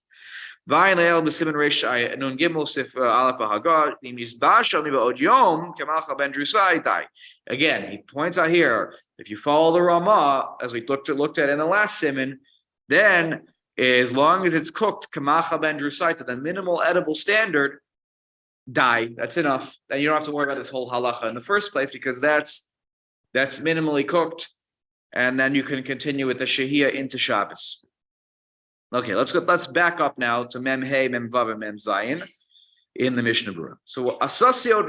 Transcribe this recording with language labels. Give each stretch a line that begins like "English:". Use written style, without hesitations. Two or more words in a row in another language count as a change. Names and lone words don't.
English: Again, he points out here, if you follow the Ramah, as we looked at in the last siman, then as long as it's cooked,
Hebrew: כמאכל בן דרוסאי,
English: to the minimal edible standard, that's enough. Then you don't have to worry about this whole halacha in the first place, because that's minimally cooked, and then you can continue with the shehiyah into Shabbos. Okay, let's back up now to Mem Hey, Mem Vav, and Mem Zayin in the Mishnah Berurah.